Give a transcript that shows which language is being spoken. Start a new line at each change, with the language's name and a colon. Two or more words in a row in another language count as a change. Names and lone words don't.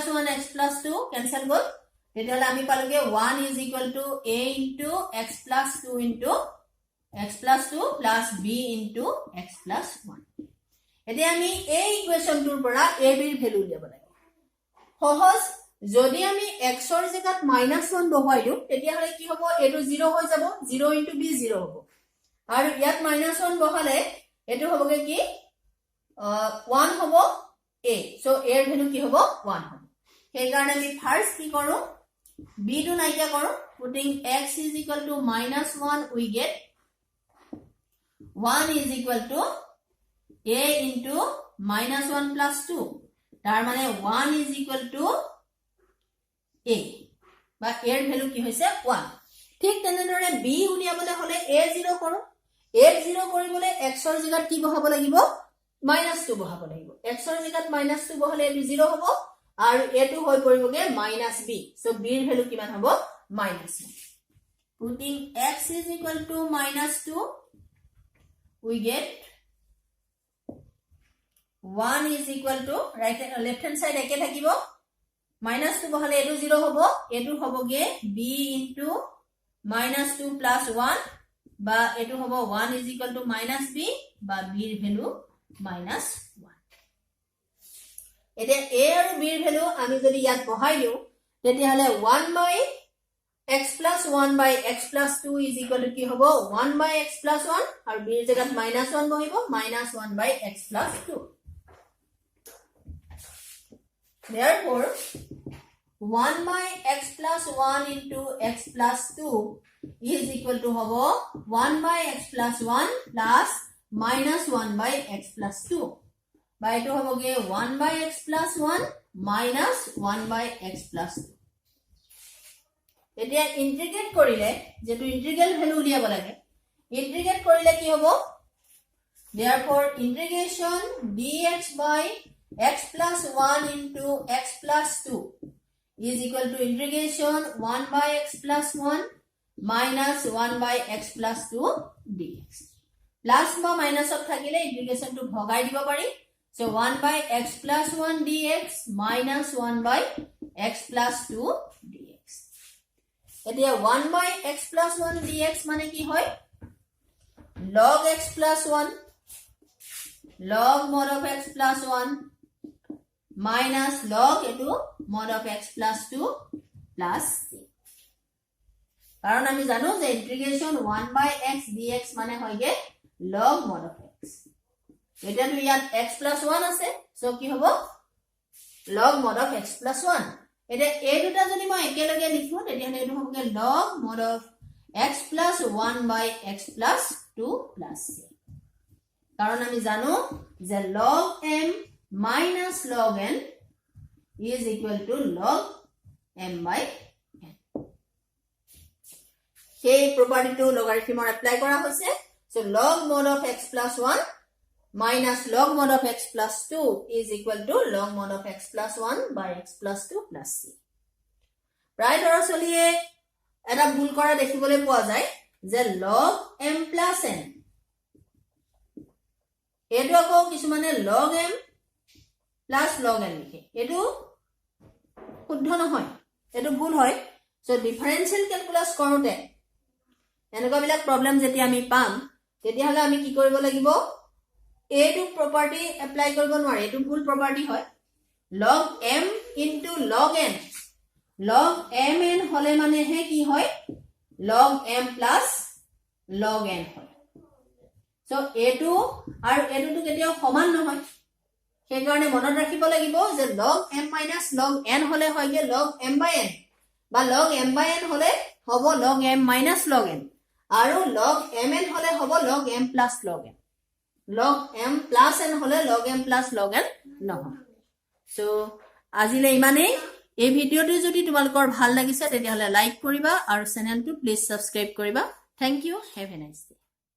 English: 1 x plus 2 cancel
Assamese: গল তেতিয়া হলে আমি পালোগে
English: 1 is equal to a into x plus 2 into x plus 2 plus b into x plus 1
Assamese: এতিয়া আমি এই ইকুৱেশনটোৰ পৰা a b ৰ ভ্যালু উলিয়াব লাগে সহজ যদি আমি x ৰ জায়গাত -1 বহাই দিও তেতিয়া হলে কি হ'ব এটো 0 হৈ যাব
English: 0 into b
Assamese: 0 হ'ব আৰু ইয়াত -1 বহালে এটো হ'বগে কি 1 হ'ব a সো a ৰ ভ্যালু কি হ'ব 1 হ'ব সেই কাৰণে আমি ফাৰ্স্ট কি কৰো b টো নাইকিয়া কৰো
English: putting x is equal to -1 we get 1 is equal to a into -1 plus 2
Assamese: তাৰ মানে
English: 1 is equal to a বা
Assamese: a ৰ ভ্যালু কি হৈছে 1 ঠিক তেনেদৰে b উলিয়াবলে হলে a 0 কৰো a 0 কৰিবলৈ x ৰ জায়গাত কি বহাব লাগিব -2 বহাব লাগিব x ৰ জায়গাত -2 বহালে এটো 0 হ'ব আৰু এটো হৈ পৰিবগে -b সো b ৰ ভ্যালু কিমান হ'ব -1
English: putting x is equal to -2 we get 1 is equal to right left hand side
Assamese: একে থাকিব -2 বহালে এটো 0 হ'ব এটো হ'বগে
English: b into -2 plus 1
Assamese: বা এটো হ'ব
English: 1 is equal to -b
Assamese: বা b ৰ ভ্যালু
English: -1
Assamese: এতিয়া a আৰু b ৰ ভ্যালু আমি যদি ইয়াত বহাই দিও তেতিয়া হলে
English: 1 by x plus 1 by x plus 2 is equal to
Assamese: কি হ'ব
English: 1 by x plus 1
Assamese: আৰু b ৰ জায়গাত -1 বহিব
English: -1 by x plus 2 therefore 1 by x plus 1 into x plus 2 is equal to hobo 1 by x plus 1 plus -1 by x plus 2 by to hobo ge 1 by x plus 1 minus 1 by x plus 2
Assamese: এতিয়া ইন্টিগ্রেট করিলে যেটো ইন্টিগ্রাল ভ্যালু উলিয়াব লাগে ইন্টিগ্রেট করিলে কি হবো
English: therefore integration dx by x plus 1 into x plus 2 is equal to integration 1 by x plus 1 minus 1 by x plus 2 dx.
Assamese: Plus বা minus of থাকিলে
English: integration to
Assamese: ভগাই দিব পাৰি.
English: So 1 by x plus 1 dx minus 1 by x plus 2 dx.
Assamese: এতিয়া 1 by x plus 1 dx মানে কি হয়?
English: Log x plus 1 log mod of x plus 1 minus log into mod of x plus 2 plus c.
Assamese: কাৰণ আমি জানো যে ইন্টিগ্ৰেশন 1/x dx মানে হয়গে
English: log mod of x
Assamese: এতিয়াটো ইয়াত x + 1 আছে সো কি হ'ব
English: log mod of x + 1
Assamese: এতিয়া এই দুটা যদি মই একেলগে লিখো তেতিয়াহলে এটো হ'বগে
English: log mod of x + 1/x + 2 + c
Assamese: কাৰণ আমি জানো যে
English: log m minus log n is equal to log m/n সেই property to logarithm apply
Assamese: কৰা হৈছে
English: so log mod of x + 1 minus log mod of x + 2 is equal to log mod of x + 1/x + 2 + c
Assamese: প্ৰায় দৰচলিয়ে এটা ভুল কৰা দেখিবলৈ পোৱা যায় যে
English: log m + n
Assamese: এটো আকৌ কিছুমানে
English: log m + log n
Assamese: লিখে এটো শুদ্ধ নহয় এটো ভুল হয় সো ডিফাৰেন্সিয়েল ক্যালকুলাস কৰোতে এনেকুৱা বিলাক প্ৰবলেম যেতিয়া আমি পাম তেতিয়াহলে আমি কি কৰিব লাগিব এটো প্ৰপাৰ্টি এপ্লাই কৰিব নোৱাৰি এটো ভুল প্ৰপাৰ্টি হয়
English: log m * log n log mn
Assamese: হলে মানে হে কি হয়
English: log m + log n
Assamese: হয় সো এটো আৰু এটোটো কেতিয়াও সমান নহয় সেই কাৰণে মনত ৰাখিব লাগিব যে
English: log m - log n
Assamese: হলে হয়গে
English: log m/n
Assamese: বা
English: log m/n
Assamese: হলে হ'ব
English: log m - log n
Assamese: আৰু
English: log mn
Assamese: হলে হ'ব
English: log m + log n log m + n
Assamese: হলে
English: log m + log n
Assamese: নহয় সো আজিলে ইমানেই এই ভিডিওটো যদি তোমালোকৰ ভাল লাগিছে তেতিয়াহলে লাইক কৰিবা আৰু চেনেলটো প্লিজ সাবস্ক্ৰাইব কৰিবা
English: thank you have a nice day